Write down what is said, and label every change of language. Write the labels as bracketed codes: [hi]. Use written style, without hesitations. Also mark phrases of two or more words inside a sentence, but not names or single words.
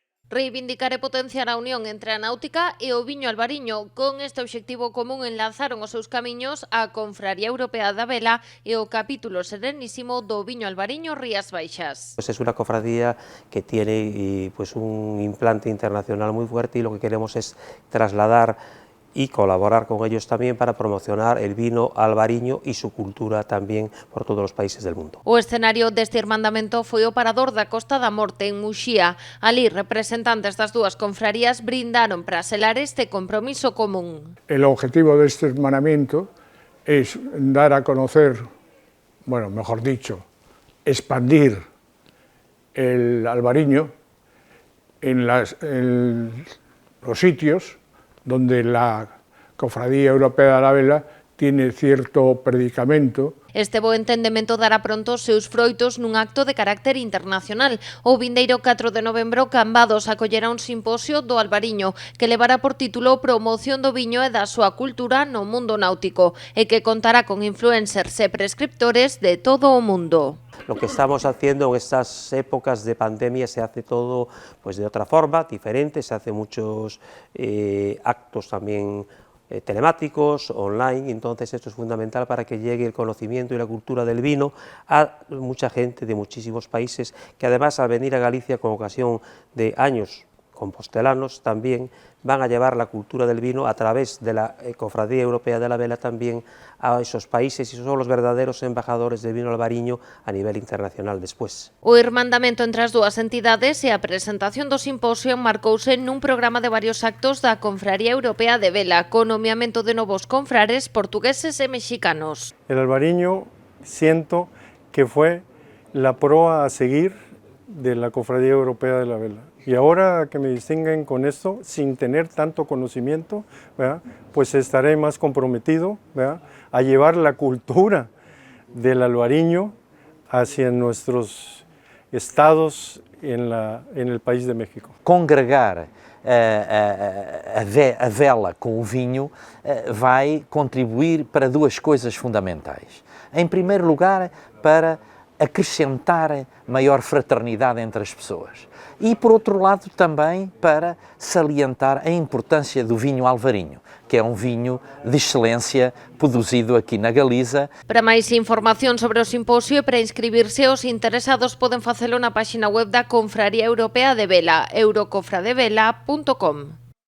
[gl] Reivindicar e potenciar a unión entre a náutica e o viño albariño. Con este obxectivo común enlazaron os seus camiños a Confraría Europea da Vela e o capítulo serenísimo do viño albariño Rías Baixas. [es] Pues es una cofradía que tiene pues un implante internacional muy fuerte y lo que queremos es trasladar y colaborar con ellos también para promocionar el vino albariño y su cultura también por todos os países del mundo. [gl] O escenario deste irmandamento foi o Parador da Costa da Morte en Muxía. Ali, representantes das dúas confrarías brindaron para selar este compromiso común. [es] El objetivo de este hermanamiento es dar a conocer, bueno, mejor dicho, expandir el albariño en los sitios donde la Cofradía Europea de la Vela tiene cierto predicamento. [gl] Este bo entendemento dará pronto os seus froitos nun acto de carácter internacional. O vindeiro 4 de novembro, Cambados acollerá un simposio do albariño que levará por título Promoción do viño e da súa cultura no mundo náutico e que contará con influencers e prescriptores de todo o mundo. [es] Lo que estamos haciendo en estas épocas de pandemia se hace todo pues de otra forma, diferente, se hace muchos actos también telemáticos, online, entonces esto es fundamental para que llegue el conocimiento y la cultura del vino a mucha gente de muchísimos países que además al venir a Galicia con ocasión de años compostelanos también van a llevar la cultura del vino a través de la Cofradía Europea de la Vela también a esos países y son los verdaderos embajadores del vino albariño a nivel internacional después. [gl] O irmandamento entre as dúas entidades e a presentación do simposio marcouse nun programa de varios actos da Confraría Europea de Vela con nomeamento de novos confrares portugueses e mexicanos. [es] El albariño siento que fue la proa a seguir de la Cofradía Europea de la Vela. Y ahora que me distinguen con esto, sin tener tanto conocimiento, ¿verdad?, pues estaré más comprometido, ¿verdad?, a llevar la cultura del albariño hacia nuestros estados en el país de México. [pt] Congregar a vela com o vinho vai contribuir para duas coisas fundamentais. Em primeiro lugar, para acrescentar maior fraternidade entre as pessoas. E, por outro lado, também para salientar a importância do vinho alvarinho, que é um vinho de excelência produzido aqui na Galiza. [gl] Para máis información sobre o simposio e para inscribirse, os interesados poden facelo na páxina web da Confraría Europea de Vela, eurocofradevela.com.